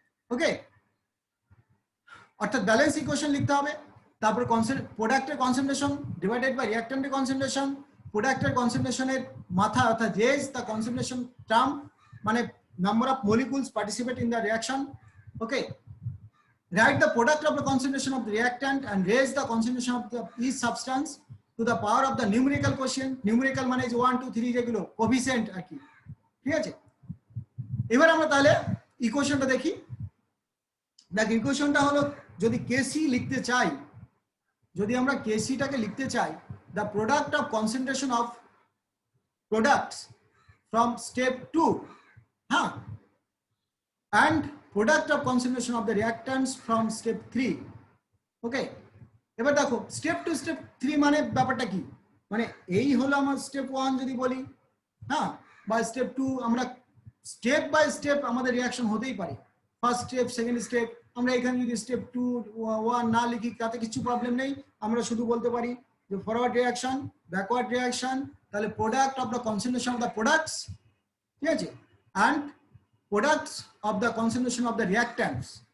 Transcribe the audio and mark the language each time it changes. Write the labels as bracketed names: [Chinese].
[Bangla] ওকে, অর্থাৎ balance equation লিখতে হবে, তারপর প্রোডাক্টের কনসেন্ট্রেশন ডিভাইডেড বাই রিঅ্যাক্ট্যান্টের কনসেন্ট্রেশন, প্রোডাক্টের কনসেন্ট্রেশনের মাথা অর্থাৎ রেজ দ্য কনসেন্ট্রেশন টার্ম মানে number of molecules participate in the reaction. [English] Okay, write the product of the concentration of the reactant and raise the concentration of the each substance to the power of the numerical quotient. [Bangla] Numerical মানে যে 1 2 3 যেগুলো coefficient আর কি, ঠিক আছে। এবার আমরা তাহলে ইকুয়েশনটা দেখি। দেখ ইকুয়েশনটা হলো যদি কেসি লিখতে চাই, যদি আমরা কেসিটাকে লিখতে চাই, [English] the product of concentration of products from step 2 [Bangla] হ্যাঁ [English] and product of concentration of the reactants from step 3. [Bangla] ওকে, এবার দেখো স্টেপ 2 স্টেপ 3 মানে ব্যাপারটা কি, মানে এই হলো আমার স্টেপ 1 যদি বলি হ্যাঁ, বা স্টেপ 2, আমরা স্টেপ বাই স্টেপ আমাদের রিঅ্যাকশন হতেই পারে, ফার্স্ট স্টেপ সেকেন্ড স্টেপ। আমরা এখানে যদি স্টেপ 2 1 না লিখি তাতে কিছু প্রবলেম নেই, আমরা শুধু বলতে পারি যে ফরওয়ার্ড রিঅ্যাকশন ব্যাকওয়ার্ড রিঅ্যাকশন, তাহলে [English] product of the concentration of the products, [Bangla] ঠিক আছে, and [English] products of the concentration of the reactants।